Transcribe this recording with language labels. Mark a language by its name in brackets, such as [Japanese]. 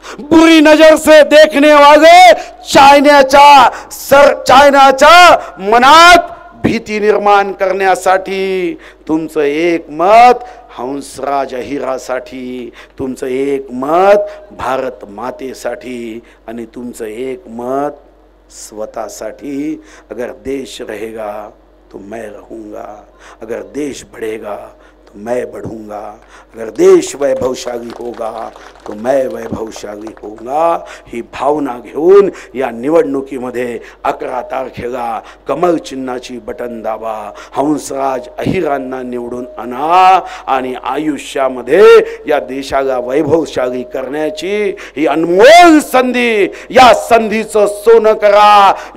[Hindi] बुरी नजर से देखने वाले [Marathi] चायनाच्या मनात भीती निर्माण करण्यासाठी, तुमचं एक मत हंसराज अहिरासाठी, तुमचं एक मत भारत मातेसाठी आणि तुमचं एक मत स्वतःसाठी। [Hindi] अगर देश रहेगा तो मैं रहूंगा, अगर देश बढ़ेगा तो मैं बढ़ूंगा, अगर देश वैभवशाली होगा तो मैं वैभवशाली होऊंगा। [Marathi] ही भावना घेऊन या निवडणुकीमध्ये 11 तारखेला कमल चिन्हाची बटन दाबा, हंसराज अहिरांना निवडून आणा आणि आयुष्यामध्ये या देशाला वैभवशाली करण्याची ही अनमोल संधी, या संधीचं सोनं करा।